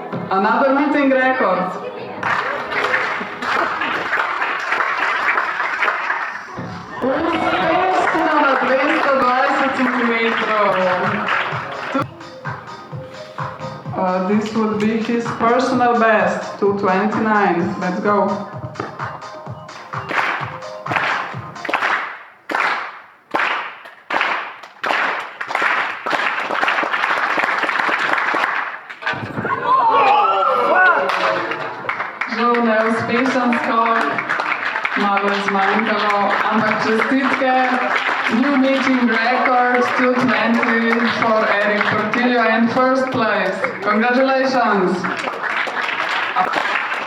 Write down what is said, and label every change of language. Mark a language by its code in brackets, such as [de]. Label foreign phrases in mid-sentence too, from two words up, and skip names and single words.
[en] Another meeting record. [sl] Uspešno na 220 cm. [en] This would be his personal best, 229. Let's go. [sl] Žal neuspešen skok, malo je zmanjkalo, ampak čestitke. [en] New meeting record, 220 for Erick Portillo and first place. Congratulations!